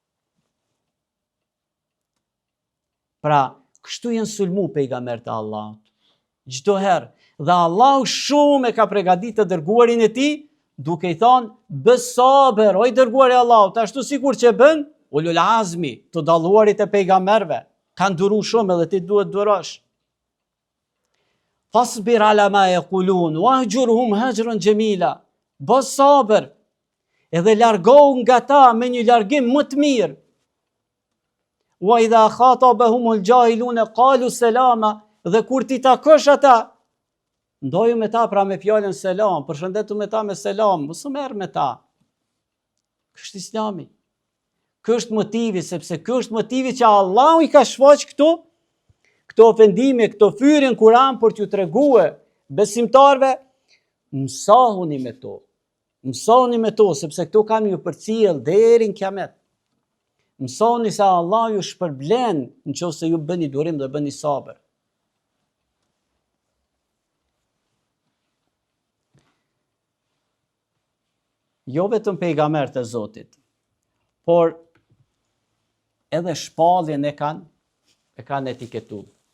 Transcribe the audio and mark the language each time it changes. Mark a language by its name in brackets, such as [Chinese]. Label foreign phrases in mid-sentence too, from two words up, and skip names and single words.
[Albanian] Pra, kështu janë sulmu pejgamberët e Allahut. Çdo herë, dhe Allahu shumë e ka përgatitur të dërguarin e tij, duke i thonë, bë sabër, o i dërguari i Allahut, ashtu sikur që bën [Arabic] أولو العزم, [Albanian] të dalluarit e pejgamberëve, kanë duru shumë edhe ti duhet durosh. [Arabic] فاصبر على ما يقولون واهجرهم هجرا جميلا. [Albanian] Bë sabër, edhe largohu nga ta me një largim më të mirë. [Arabic] وإذا خاطبهم الجاهلون قالوا سلاما, [Albanian] dhe kur ti takosh ata, ndoju me ta pra me fjalën selam, përshëndetu me ta me selam, mos u merr me ta. Ky është Islami. Ky është motivi, sepse ky është motivi që Allahu i ka shfaq këto ofendime, këto fyrje në Kur'an për t'ju treguar besimtarve, mësahuni me to. Mësahuni me to, sepse këto kanë ju përcjell deri në kiamet. Mësoni se Allah ju shpërblen nëse ju bëni durim dhe bëni sabër. Jo vetëm pejgamberët e Zotit, por edhe shpalljen e kanë etiketuar.